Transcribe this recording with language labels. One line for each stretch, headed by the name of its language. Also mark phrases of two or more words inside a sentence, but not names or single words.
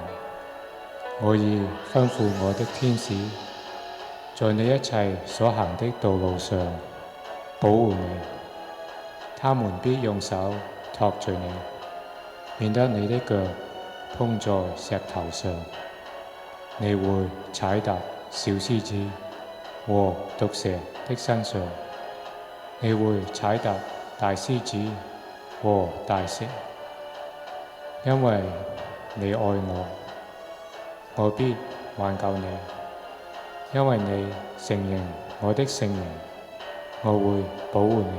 Chinese: 我已吩咐我的天使，在你一切所行的道路上保護你，他們必用手托住你，免得你的腳碰在石頭上。你會踩踏小獅子和毒蛇的身上，你會踩踏大獅子和大蛇。因為你愛我，我必挽救你；因為你承認我的聖名，我會保護你。